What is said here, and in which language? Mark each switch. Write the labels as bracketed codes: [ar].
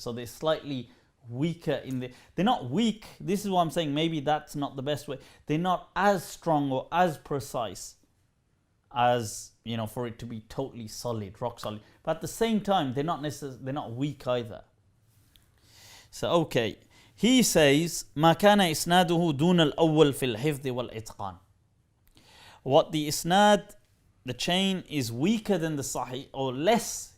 [en] So they're slightly weaker they're not weak. This is what I'm saying. Maybe that's not the best way. They're not as strong or as precise as, for it to be totally solid, rock solid. But at the same time, they're not weak either. So, okay. He says, [ar] ما كان إسناده دون الأول في الحفظ والإتقان. [en] What the isnad, the chain, is weaker than the Sahih, or less.